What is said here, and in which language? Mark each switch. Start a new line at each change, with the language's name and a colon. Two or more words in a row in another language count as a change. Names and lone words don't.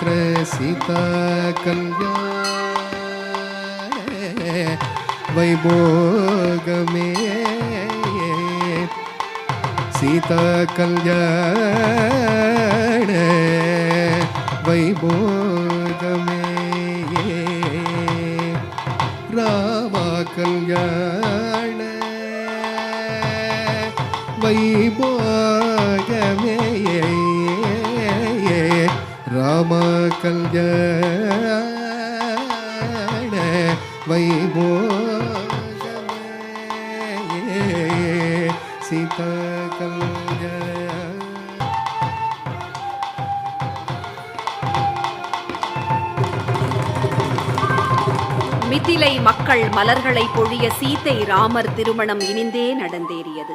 Telugu: సీతా కల్యాణ వైభోగమే సీతా కల్యాణ వైభోగమే రామ కల్యాణ వైభోగమే రామ కల్యాణ వైభోగమే సీతా కల్యాణ.
Tamil: மிதிலை மக்கள் மலர்களை பொழிய சீதை ராமர் திருமணம் இனிந்தே நடந்தேறியது.